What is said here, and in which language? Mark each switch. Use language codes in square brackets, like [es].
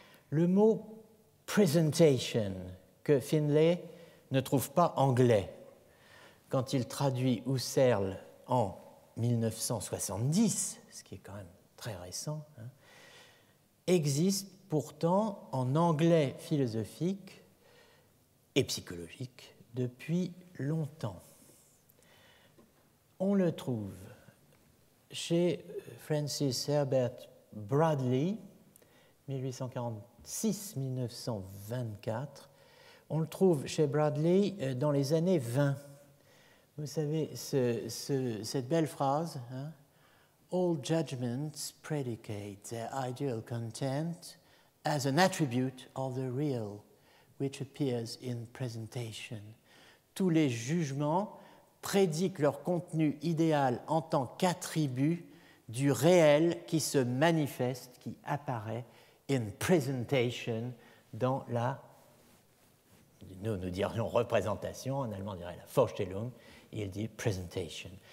[fr] Le mot presentation, que Finlay ne trouve pas anglais quand il traduit Husserl en 1970, ce qui est quand même très récent, existe pourtant en anglais philosophique et psychologique depuis longtemps. On le trouve chez Francis Herbert Bradley, 1846-1924. On le trouve chez Bradley dans les années 20. Vous savez, cette belle phrase, [en] All judgments predicate their ideal content as an attribute of the real, which appears in presentation. [fr] Tous les jugements prédiquent leur contenu idéal en tant qu'attribut du réel qui se manifeste, qui apparaît in presentation, dans la, nous dirions représentation, en allemand on dirait la Vorstellung, il dit presentation.